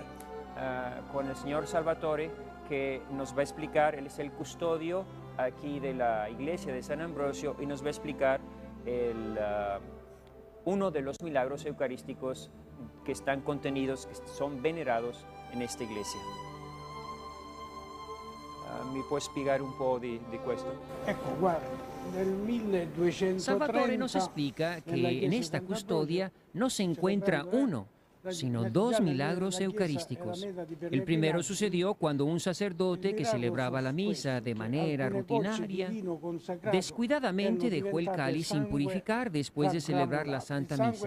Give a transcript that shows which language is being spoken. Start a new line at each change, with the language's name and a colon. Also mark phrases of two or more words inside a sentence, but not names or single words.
Spanish: Con el señor Salvatore, que nos va a explicar, él es el custodio aquí de la iglesia de San Ambrosio y nos va a explicar uno de los milagros eucarísticos que están contenidos, que son venerados en esta iglesia. ¿Me puede explicar un poco de esto?
Italian: Ecco, guarda, nel 1230
Spanish: Salvatore nos explica que en esta custodia no se encuentra uno, sino dos milagros eucarísticos. El primero sucedió cuando un sacerdote que celebraba la misa de manera rutinaria descuidadamente dejó el cáliz sin purificar después de celebrar la Santa Misa.